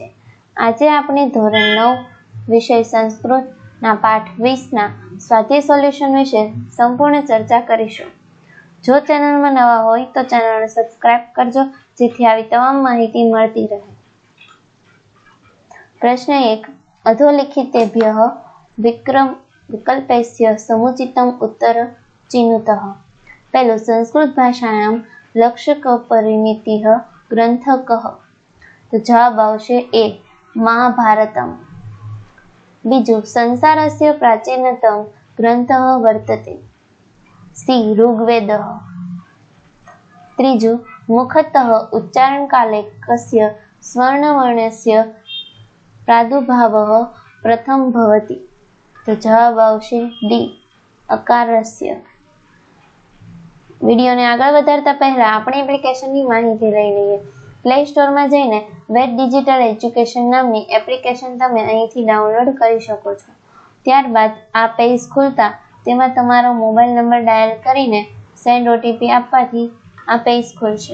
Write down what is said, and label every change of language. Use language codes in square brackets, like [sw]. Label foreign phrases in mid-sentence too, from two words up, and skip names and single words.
[gu] આજે આપણે ધોરણ 9 વિષય સંસ્કૃતના પાઠ 20ના સ્વાધ્યાય સોલ્યુશન વિશે સંપૂર્ણ ચર્ચા કરીશું। જો ચેનલમાં નવા હોય તો ચેનલને સબસ્ક્રાઇબ કરજો, જેથી આવી તમામ માહિતી મળતી રહે। [sa] પ્રશ્ન 1, અધોલિખિતેભ્યઃ વિકલ્પેસ્ય સમુચિતમ ઉત્તર चिनुतः। पहलो, संस्कृत भाषायां लक्ष्य परिमितिः ग्रंथ कः? [gu] તો જવાબ આવશે એ, महाभारतम। [sa] बीजू, संसारस्य प्राचीनतम ग्रंथ वर्तते। सी, ऋग्वेदः। त्रीजू, मुखतः उच्चारण काले कस्य स्वर्णवर्णस्य प्रादुर्भावः प्रथम भवति? [gu] તો જવાબ આવશે ડી, अकारस्य। વિડીયોને આગળ વધારતા પહેલા આપણી એપ્લિકેશનની માહિતી લઈ લઈએ। પ્લે સ્ટોરમાં જઈને વેદ ડિજિટલ એજ્યુકેશન નામની એપ્લિકેશન તમે અહીંથી ડાઉનલોડ કરી શકો છો। ત્યારબાદ આ પેજ ખુલતા તેમાં તમારો મોબાઈલ નંબર ડાયલ કરીને સેન્ડ ઓટીપી આપવાથી આ પેજ ખુલશે।